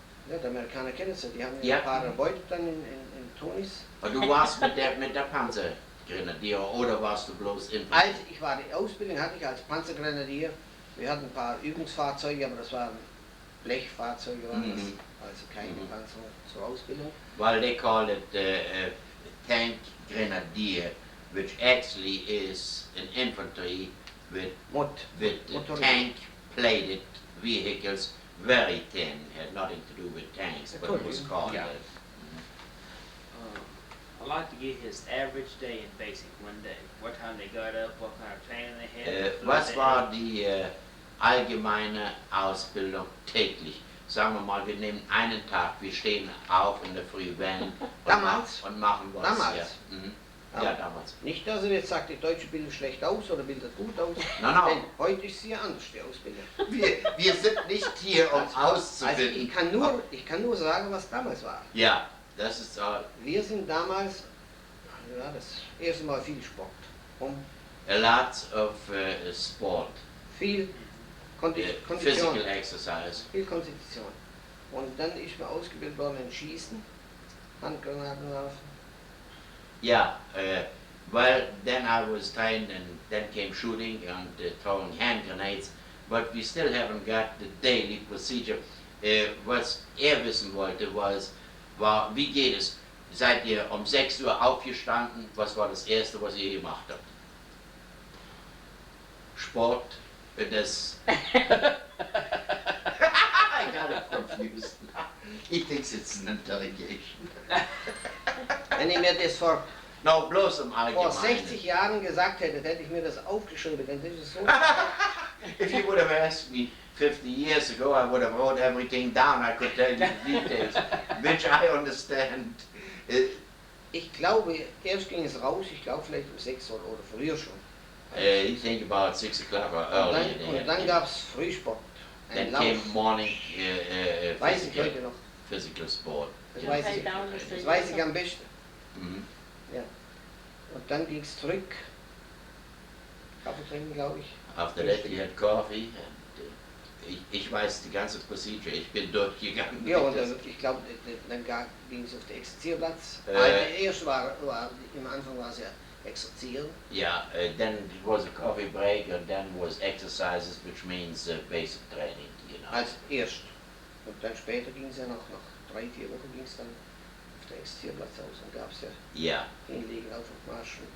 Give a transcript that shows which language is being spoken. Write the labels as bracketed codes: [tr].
[de] Ja, die Amerikaner kennen es ja, die haben ein paar erbeutet dann in Tunis. Und du warst mit der Panzergrenadier oder warst du bloß Infanterie? Also, die Ausbildung hatte ich als Panzergrenadier. Wir hatten ein paar Übungsfahrzeuge, aber das waren Blechfahrzeuge, also keine Panzer zur Ausbildung. [en] Well, they call it tank grenadier, which actually is an infantry with tank-plated vehicles, very thin, had nothing to do with tanks, but it was called that. I'd like to get his average day in basic one day. What time they got up, what kind of training they had. [de] Was war die allgemeine Ausbildung täglich? Sagen wir mal, wir nehmen einen Tag, wir stehen auf in der Früh, wählen und machen was. Damals? Ja. Ja, damals. Nicht, dass er jetzt sagt, die Deutsche bildet schlecht aus oder bildet gut aus. [en] No. [de] Denn heute ist sie anders, die Ausbildung. Wir sind nicht hier, um auszubilden. Also ich kann nur sagen, was damals war. Ja, das ist all. Wir sind damals, ja, das erste Mal viel Sport. [en] A lot of sport. [de] Viel Kondition. [en] Physical exercise. [de] Viel Konstitution. Und dann ist man ausgebildet worden in Schießen, Handgranaten werfen. [en] Yeah, well, then I was trained and then came shooting and throwing hand grenades, but we still haven't got the daily procedure. [de] Was wissen wollte, war, wie geht es? Seid ihr um 6 Uhr aufgestanden? Was war das Erste, was ihr gemacht habt? Sport, das... [en] I got it confused. He thinks it's an interrogation. [de] Wenn ich mir das vor No, bloß im Allgemeinen. 60 Jahren gesagt hätte, hätte ich mir das aufgeschrieben, dann ist es so. [en] If you would have asked me 50 years ago, I would have wrote everything down. I could tell you the details, which I understand. [de] Ich glaube, erst ging es raus, ich glaube vielleicht um 6 oder früher schon. [en] You think about 6 o'clock or early. [de] Und dann gab es Frühsport. [en] Then came morning [de] weiß ich heute noch. [en] Physical sport. [de] Das weiß ich am besten. Mhm. Ja. Und dann ging es zurück. Kaffee trinken, glaube ich. [en] After that you had coffee. [de] And, ich weiß die ganze Procedure, ich bin durchgegangen. Ja, und ich glaube, dann ging es auf den Exerzierplatz. Erst war, im Anfang war es ja Exerzieren. [en] Yeah, then it was a coffee break and then was exercises, which means basic training, you know. [de] Als erst. Und dann später ging es ja nach 3-4 Wochen ging es dann auf den Exerzierplatz aus und gab es ja Hinlegen auf und Marschen.